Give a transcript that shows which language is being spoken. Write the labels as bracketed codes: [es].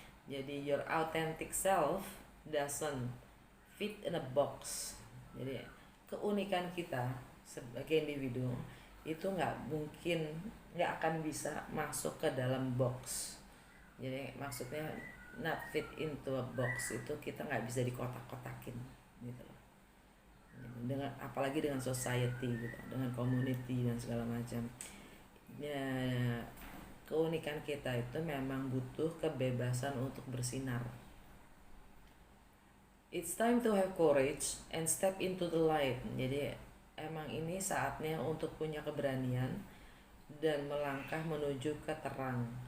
[id] Jadi [en] your authentic self doesn't fit in a box. [id] Jadi keunikan kita sebagai individu itu nggak akan bisa masuk ke dalam box. Jadi maksudnya [en] not fit into a box [id] itu kita nggak bisa dikotak-kotakin gitu loh. Apalagi dengan society gitu, dengan community dan segala macam. Ya, keunikan kita itu memang butuh kebebasan untuk bersinar. [en] It's time to have courage and step into the light. [id] Jadi emang ini saatnya untuk punya keberanian dan melangkah menuju ke terang.